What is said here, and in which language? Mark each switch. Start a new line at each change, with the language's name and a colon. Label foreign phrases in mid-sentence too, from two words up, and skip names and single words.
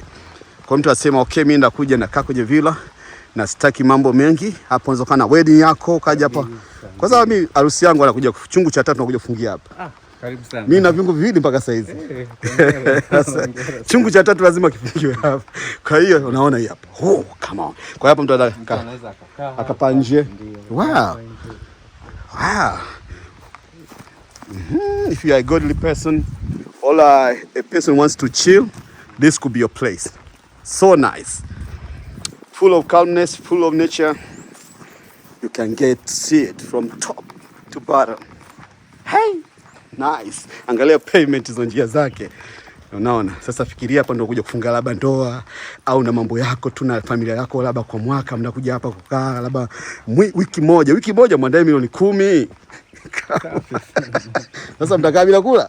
Swahili: Kwa mtu asema okay, mimi ndakuja na kaa kwenye villa na sitaki mambo mengi. Hapo unaweza kana wedding yako kaja hapa. Kwa sababu mimi harusi yangu anakuja chungu cha 3 nakuja kufungia hapa. Karibu sana. Mimi na viungo viwili mpaka saizi. Chungu cha tatu lazima kifungiwe hapa. Kwa hiyo unaona hii hapa.
English: Oh, come on.
Swahili: Kwa hapo mtu anaweza akakaa nje.
English: Wow. Wow. If you are a godly person or a person wants to chill, this could be your place. So nice. Full of calmness, full of nature. You can see it from top to bottom. Hey, nice.
Swahili: Angalia pavement hizo njia zake. Unaona? Sasa fikiria hapa ndio kuja kufunga labda ndoa au na mambo yako tu na familia yako, labda kwa mwaka mnakuja hapa kukaa labda wiki moja mwandae milioni 10. Sasa mtakaa bila kula?